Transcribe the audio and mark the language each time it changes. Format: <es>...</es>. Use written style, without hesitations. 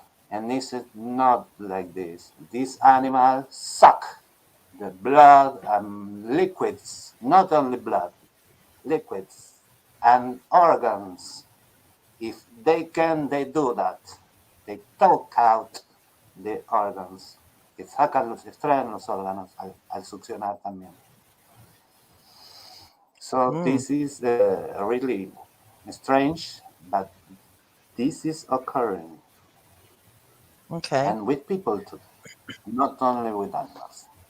<en>And this is not like this. These animals suck the blood and liquids, not only blood, liquids and organs. If they can, they do that. They talk out the organs.</en> <es>Que sacan extraen los órganos al succionar también.</es> <en>So this is really strange, but this is occurring. Okay. And with people too, not only with animals.</en>